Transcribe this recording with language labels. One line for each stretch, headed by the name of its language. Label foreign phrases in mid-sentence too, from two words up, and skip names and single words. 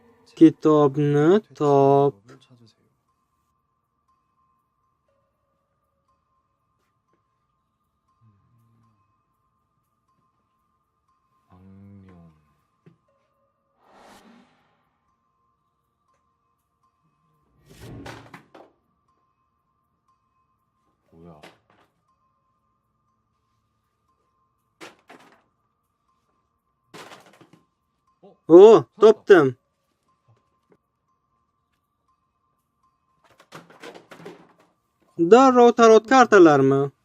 Uzbek: Kitobni top.
Korean: 을 찾으세요. 악령. 뭐야?
Uzbek: O, topdim. Darrov tarot kartalarmi?